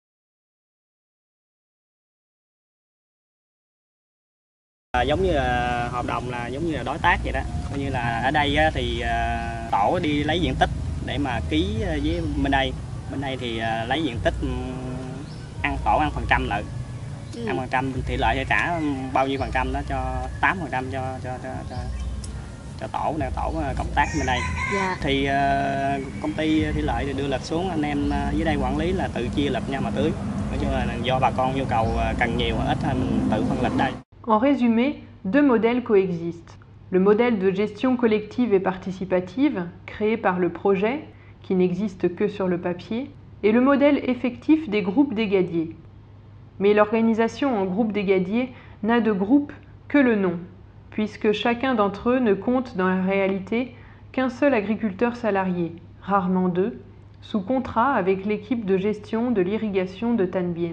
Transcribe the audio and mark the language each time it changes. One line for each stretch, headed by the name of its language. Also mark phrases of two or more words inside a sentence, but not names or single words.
Vietnamese: Giống như là hợp đồng là giống như là đối tác vậy đó, coi như là ở đây thì tổ đi lấy diện tích để mà ký với bên đây thì lấy diện tích tổ ăn phần trăm lợi, ăn phần trăm thì lợi sẽ trả bao nhiêu phần trăm đó cho 8% cho cho tổ cộng tác bên đây. Thì công ty thủy lợi thì đưa lịch xuống, anh em dưới đây quản lý là tự chia lịch nhau mà tưới. Nói chung là do bà con nhu cầu cần nhiều ít thì mình tự phân lịch đây.
French: En résumé, deux modèles coexistent. Le modèle de gestion collective et participative, créé par le projet, qui n'existe que sur le papier, et le modèle effectif des groupes d'égadiers. Mais l'organisation en groupe d'égadiers n'a de groupe que le nom, puisque chacun d'entre eux ne compte dans la réalité qu'un seul agriculteur salarié, rarement deux, sous contrat avec l'équipe de gestion de l'irrigation de Tan Bien.